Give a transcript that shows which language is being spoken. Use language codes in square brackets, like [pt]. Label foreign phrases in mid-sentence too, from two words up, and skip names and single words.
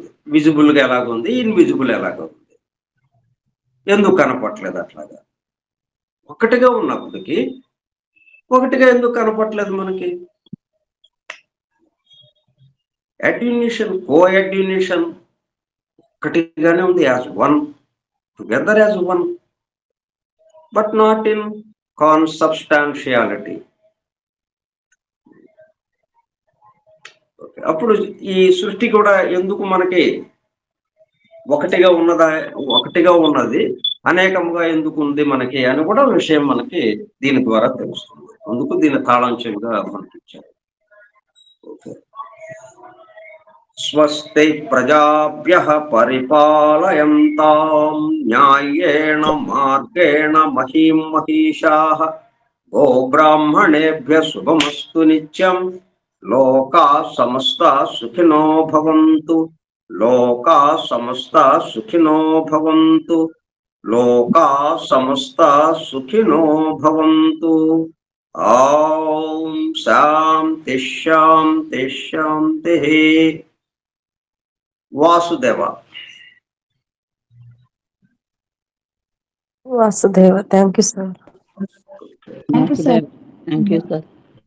[te] విజిబుల్‌గా ఎలాగుంది, ఇన్విజిబుల్ ఎలాగా ఉంది. ఎందుకు కనపట్లేదు అట్లాగా? ఒకటిగా ఉన్నప్పటికీ, ఒకటిగా ఎందుకు కనపట్లేదు మనకి? [en] adunation, co-adunation [te] ఒకటిగానే ఉంది [en] as one, together as one, but not in consubstantiality. [te] అప్పుడు ఈ సృష్టి కూడా ఎందుకు మనకి ఒకటిగా ఉన్నదా, ఒకటిగా ఉన్నది అనేకముగా ఎందుకు ఉంది మనకి అని కూడా విషయం మనకి దీని ద్వారా తెలుస్తుంది. అందుకు దీని తాళం చెవిగా మనకి ఇచ్చారు. ఓకే. [sa] స్వస్తి ప్రజాభ్యః పరిపాలయంతాం న్యాయేణ మార్గేణ మహీం మహీషాః గోబ్రాహ్మణేభ్యః శుభమస్తు నిత్యం లోకాః సమస్తాః సుఖినో భవంతు లోకాః సమస్తాః సుఖినో భవంతు లోకాః సమస్తాః సుఖినో భవంతు. ఓం శాంతి శాంతి శాంతి. వాసుదేవ. [en] వాసుదేవ. thank you sir. thank you sir.